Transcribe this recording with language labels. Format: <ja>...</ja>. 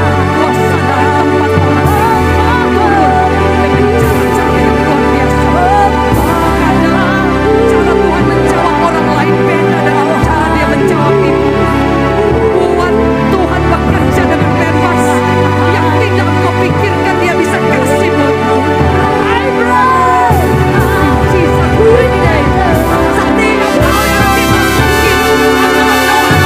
<id>Kuasa dari tempat orang turun dengan cara-cara yang luar biasa. Kadang cara Tuhan menjawab orang lain beda dengan cara Dia menjawab ibu. Buat Tuhan bekerja dengan bebas, yang tidak kau pikirkan Dia bisa kasih buatmu.</id> <en>I pray in Jesus' mighty name.</en> <id>Setiap hal yang tidak mungkin</id>